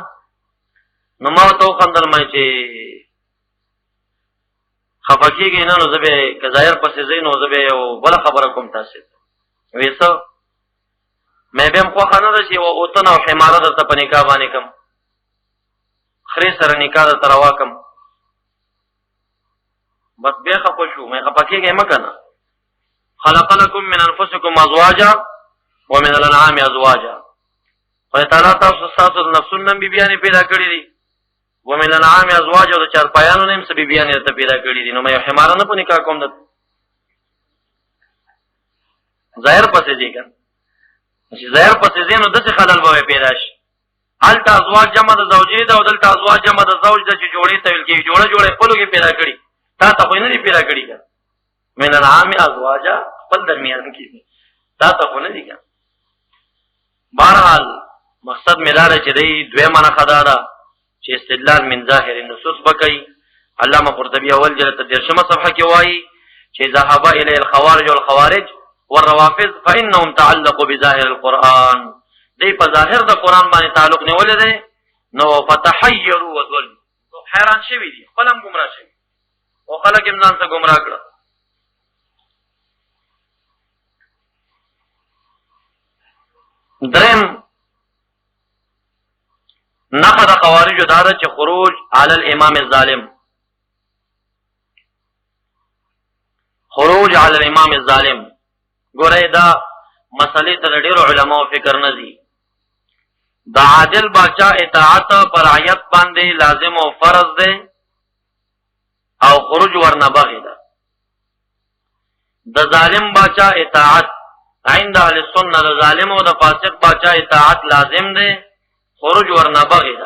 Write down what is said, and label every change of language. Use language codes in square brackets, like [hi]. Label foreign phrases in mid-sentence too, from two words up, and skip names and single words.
[ps] نو ما ورته وخندل، ما چې خفه کېږئ نه، نو زه به که ظاهر پسې ځئ نو زه به یو بله خبره کوم تاسې ته. وایي څه؟ مې بیا هم خوښه نه ده چې یوه اوتنه او حماره درته په نکاح باندې کړم، خرې سره نکاح درته روا کړم. بس بیا خفه شو، مې خفه کېږئ مه که نه. [ar] خلق لکم من انفسکم ازواجا ومن الانعام ازواجا. [ps] خدای تعالی تاسو ستاسو د نفسونو نه بیبیانې پیدا کړي دي، [ar] ومن الانعام ازواجا، [ps] او د چارپایانو نه هم څه بیبیانې درته پیدا کړي دي. نو مې یو حماره نه په نکاح کوم درته، ظاهر پسې ځي که نه. چې ظاهر پسې ځې نو داسې خلل به پیدا شي. هلته ازواج جمع د زوجې ده او دلته ازواج جمع د زوج ده، چې جوړې ته ویل کېږي. جوړه جوړه خپلو کې پیدا کړي، تا ته خو یې نه دي پیدا کړي که [ar] من الانعام ازواجا، [ps] خپل درمیان کې دي، تا ته خو نه دي که. بهرحال مقصد مې دا دی چې دی دویمه نښه دا ده چې [ar] استدلال من ظاهر النصوص [ps] به کوي. علامه قرطبي اول جلد 13 صفحه کې وایي چې [ar] ذهب الیه الخوارج والخوارج والروافض فانهم تعلقوا بظاهر القرآن. [ps] دی په ظاهر د قرآن باندې تعلق نیولی دی، نو [ar] فتحیروا وضلوا، [ps] حیران شوي دي، خپل هم ګمراه شوي او خلک هم ځان ته ګمراه کړه. [ar] دریم نښه د خوارجو دا ده چې خروج علی الامام الظالم، خروج علی الامام الظالم. [ps] ګورئ دا مسئلې ته د ډېرو علماو فکر نه ځي. د عادل باچا اطاعت پر رعیت باندې لازم او فرض دی، او خروج ورنه بغي ده. د ظالم باچا اطاعت [ar] عند اهل السنه، [ps] د ظالم او د فاسق باچا اطاعت لازم دی، خروج ورنه بغي ده.